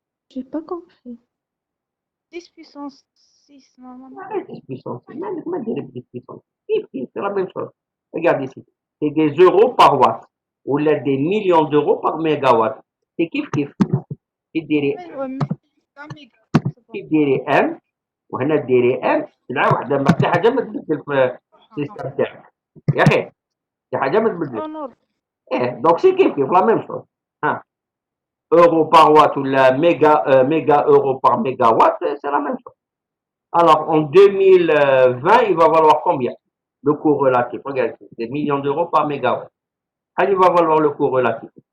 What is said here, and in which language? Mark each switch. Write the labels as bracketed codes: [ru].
[fr] J'ai pas compris. 10 puissance 6, normalement. Arrête 10 puissance, même dire 10 puissance. C'est la même chose. Regarde ici. C'est des euros par watt ou là, des millions d'euros par mégawatt. C'est kiff. Ouais, mais c'est un méga. C'est bon. [ar] ديري ام وهنا ديري ام لا واحده ما حتى حاجه ما تبدل في السيستم تاعك يا اخي حتى حاجه ما تبدل. [fr] En ordre. Donc, c'est la même chose. Hein. Euro par watt ou la méga euro par mégawatt, c'est la même chose. Alors, en 2020, il va valoir combien? Le coût relatif. Regardez, c'est des millions d'euros par mégawatt. Il va valoir le coût relatif.